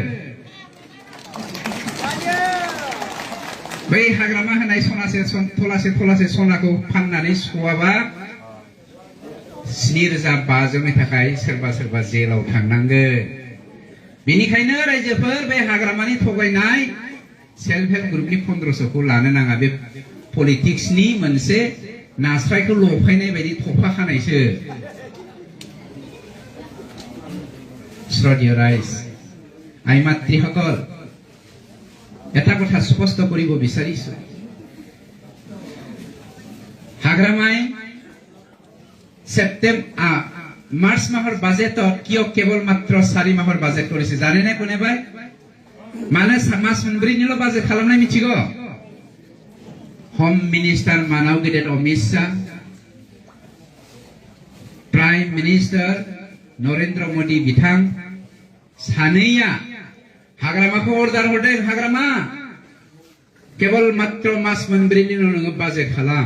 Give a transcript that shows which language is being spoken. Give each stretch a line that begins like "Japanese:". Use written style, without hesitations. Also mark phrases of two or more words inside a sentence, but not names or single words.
Bodo: बै हाग्रामा होनाय थलासे सनाखौ फाननानै सुख'आबा 7,500नि थाखाय सोरबा जेलाव थांनांगोन। बेनिखायनो रायजोफोर बे हाग्रामानि थगायनाय
English: self help group
Bodo: 1500खौ लानो नाङा। बे पलिटिक्सनि मोनसे नास्रायखौ लफायनाय बायदि थफा खानायसो।
Assamese: শ্ৰদ্ধেয় ৰাইজ, আই মাতৃসকল, এটা কথা স্পষ্ট কৰিব বিচাৰিছো। হাগ্ৰামাই মাৰ্চ মাহৰ বাজেটত কিয় কেৱল মাত্ৰ 4 মাহৰ বাজেট কৰিছে জানেনে কোনোবাই?
Bodo: মানে মাস मोनब्रैनिल' बाजेट खालामनाय मिथिगौ?
English: home minister
Bodo: मानाव गेदेर अमित शाह,
English: prime minister
Bodo: नरेंद्र मोदी बिथां सानैया हाग्रामाखौ अर्डार हरदों, हाग्रामा केवल मात्र मास मोनब्रैनिल' नोङो बाजेट खालाम।